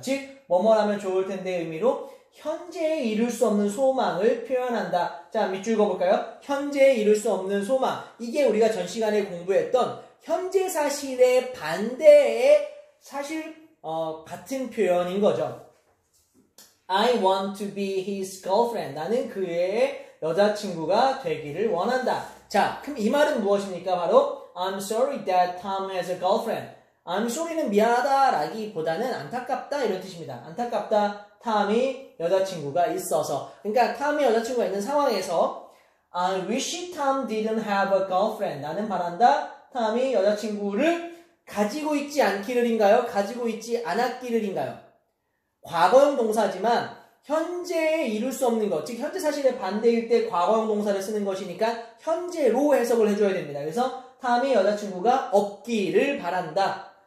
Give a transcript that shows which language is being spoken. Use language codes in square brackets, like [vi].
[ko] 즉 뭐뭐라면 좋을 텐데 의미로 현재에 이룰 수 없는 소망을 표현한다. 자, 밑줄 그어볼까요? 현재에 이룰 수 없는 소망. 이게 우리가 전 시간에 공부했던 현재 사실의 반대의 사실 같은 표현인 거죠. [en] I want to be his girlfriend. [ko] 나는 그의 여자친구가 되기를 원한다. 자, 그럼 이 말은 무엇입니까? [en] 바로 I'm sorry that Tom has a girlfriend. I'm sorry [ko] 는 미안하다 라기보다는 안타깝다 이런 뜻입니다. 안타깝다. 탐이 여자친구가 있어서. 그러니까 탐이 여자친구가 있는 상황에서 [en] I wish Tom didn't have a girlfriend. [ko] 나는 바란다. 탐이 여자친구를 가지고 있지 않기를인가요? 가지고 있지 않았기를인가요? 과거형 동사지만 현재에 이룰 수 없는 것, 즉 현재 사실의 반대일 때 과거형 동사를 쓰는 것이니까 현재로 해석을 해줘야 됩니다. 그래서 탐이 여자친구가 없기를 바란다.